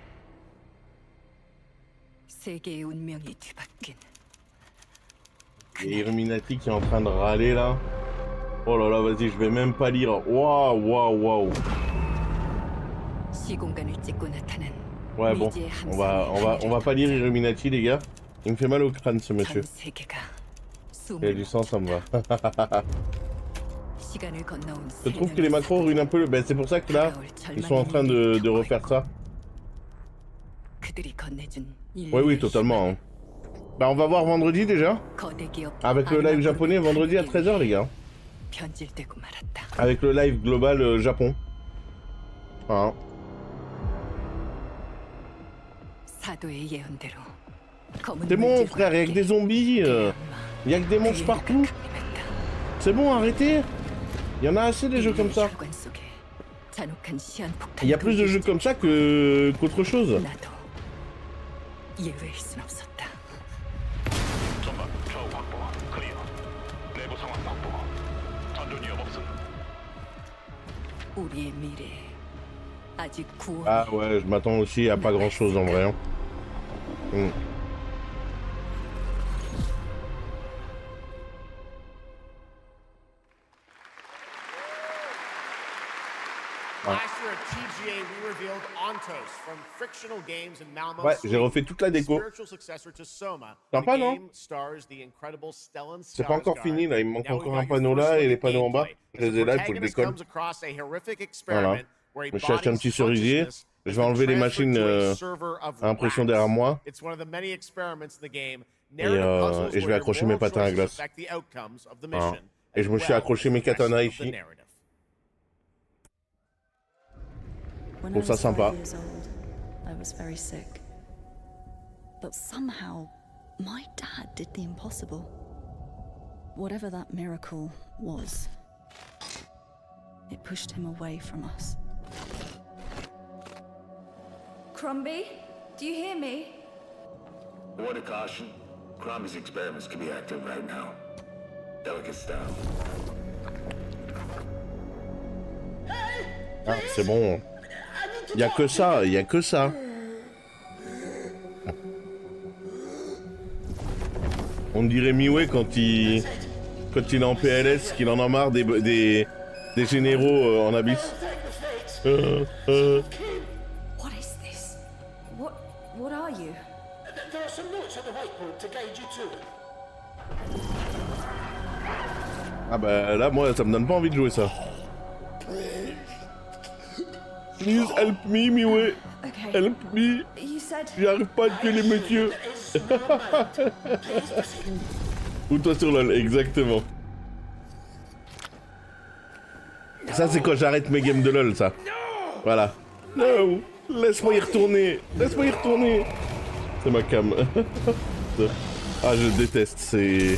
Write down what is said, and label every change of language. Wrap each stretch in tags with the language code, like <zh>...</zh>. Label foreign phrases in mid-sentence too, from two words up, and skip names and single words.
<ko>세계의 운명이 뒤바뀐.</ko> <fr>Il y a Illuminati qui est en train de râler là. Oh là là, vas-y, je vais même pas lire. Waouh.</fr> <ko>시공간을 찍고 나타난.</ko> <fr>Ouais, bon, on va pas lire Illuminati, les gars. Il me fait mal au crâne, ce monsieur. Il a du sang, ça me va. Je trouve que les macros ruinent un peu le... Ben, c'est pour ça que là, ils sont en train de refaire ça. Oui, totalement. Hein. Bah, on va voir vendredi déjà. Avec le live japonais, vendredi à 13h, les gars. Avec le live global Japon. Voilà.</fr> <ko>사도의 예언대로</ko> <fr>C'est bon, frère, y'a que des zombies. Y'a que des monstres partout. C'est bon, arrêtez. Il y en a assez des jeux comme ça.</fr> <ko>잔혹한 시한 폭탄.</ko> <fr>Il y a plus de jeux comme ça qu'autre chose.</fr> <ko>나도 예외일 순 없었다. 전방 좌우 확보 클리어. 내부 상황 확보. 전전 위험 없음. 우리의 미래 아직 구원.</ko> <fr>Ah ouais, je m'attends aussi à pas grand chose en vrai.</fr> <en>Last year at TGA, we revealed Ontos from Frictional Games and Malmo.</en> <fr>Ouais, j'ai refait toute la déco.</fr> <en>Spiritual successor to Soma.</en> <fr>Sympa,</fr> <en>The</en> <fr>non?</fr> <en>game stars the incredible Stellan</en> <fr>C'est pas encore</fr> <en>Skarsgård.</en> <fr>fini là, il me manque</fr> <en>Now</en> <fr>encore</fr> <en>we've</en> <fr>un</fr> <en>got</en> <fr>panneau</fr> <en>your</en> <fr>là</fr> <en>first</en> <fr>et les</fr> <en>look at</en> <fr>panneaux en bas.</fr> <en>gameplay.</en> <fr>Je les ai là, il faut que je</fr> <en>Protagonist</en> <fr>décolle.</fr> <en>comes across a horrific</en> <fr>Voilà.</fr> <en>experiment where he</en> <fr>Je me cherche un</fr> <en>bodies</en> <fr>petit cerisier.</fr> <en>consciousness</en> <fr>Je vais enlever les machines à impression derrière moi.</fr> <en>It's one of the many experiments in the game.</en> <fr>Et je vais accrocher mes patins à glace. Voilà. Et je me suis accroché mes katanas ici. Je trouve ça sympa.</fr> <en>I was very sick. But somehow, my dad did the impossible. Whatever that miracle was, it pushed him away from us. Crumby, do you hear me? A word of caution. Crombie's experiments can be active right now. Delicate style.</en> <fr>Ah, c'est bon. Y a que ça, y a que ça. On dirait Miwei quand il est en PLS, qu'il en a marre des généraux en abysse.</fr> <en>What is this? What are you? There are some notes on the whiteboard to guide you to it.</en> <fr>Ah bah là, moi, ça me donne pas envie de jouer ça.</fr> <en>Please help me, Miwei. Help me.</en> <fr>J'arrive pas à tuer les messieurs. Ou toi sur LOL, exactement. Ça, c'est quand j'arrête mes games de LOL, ça. Voilà. Non, laisse-moi y retourner. Laisse-moi y retourner. C'est ma cam. Ah, je déteste, c'est...</fr>